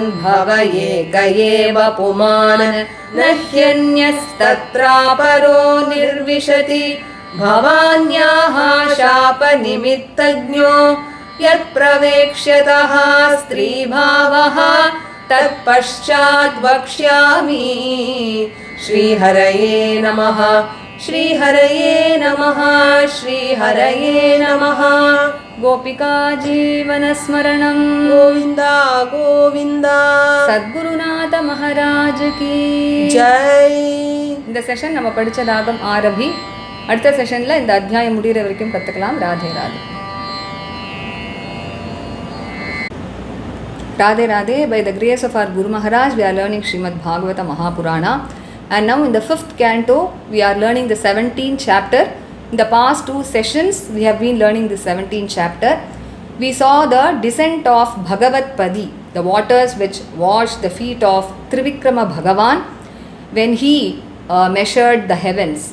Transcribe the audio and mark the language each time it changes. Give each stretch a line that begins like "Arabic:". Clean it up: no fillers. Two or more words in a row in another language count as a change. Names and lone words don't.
Sanskrit: भव एक एव पुमान् न ह्यन्यस्तत्रापरो निर्विशति भवान्याः शापनिमित्तज्ञो यत्प्रवेक्ष्यतः स्त्रीभावः तत्पश्चात् वक्ष्यामि श्रीहरये नमः श्रीहरये नमः श्रीहरये नमः गोपिका जीवनस्मरणं गोविन्द गोविन्द
Hindi: सद्गुरुनाथ महाराज की जय
Tamil: இந்த செஷன் நம்ம படிச்ச ராகம் ஆரபி. அடுத்த செஷன்ல இந்த அத்தியாயம் முடிகிற வரைக்கும் கத்துக்கலாம். ராதே ராதே.
English: Radhe Radhe. By the grace of our Guru Maharaj, we are learning Srimad Bhagavatam Mahapurana. And now in the 5th canto, we are learning the 17th chapter. In the past 2 sessions, we have been learning the 17th chapter. We saw the descent of Bhagavat Padi, the waters which washed the feet of Trivikrama Bhagavan when he measured the heavens.